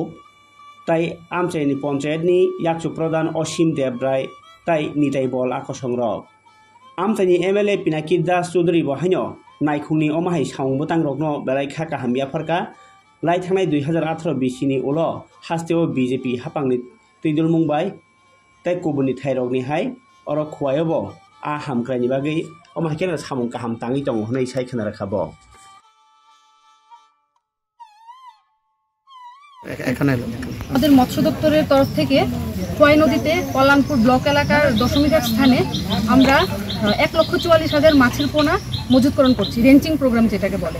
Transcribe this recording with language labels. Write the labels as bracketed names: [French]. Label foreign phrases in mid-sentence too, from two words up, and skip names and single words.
[Bodo] ताई आमचायनि पंचायतनि याकचु प्रधान असीम देबराय ताई निताई बल आकसंरक आमचायनि एमएलए पिनाकी दास चौधरी बहायनो नायखुंनि अमाहाय सावंबो तांरकनो बेलायखा काहामिया फरका लाइ थांनाय 2018 बिसिनि उल हास्तेओ बीजेपी हापांनि तैदुल मुंबाय ताई कुबुनि थाइरकनिहाय अर खुवायोबो आ हामक्रायनि बागै अमाहाय केना सामुं काहाम ताङि दङ होनै सायखोना राखाबो [Bangla] আমাদের মৎস্য দপ্তরের তরফ থেকে খোয়াই নদীতে কল্যাণপুর ব্লক এলাকার দশমী ঘাট স্থানে আমরা 1,44,000 মাছের পোনা মজুতকরণ করছি [English] ranching program [Bangla] যেটাকে বলে।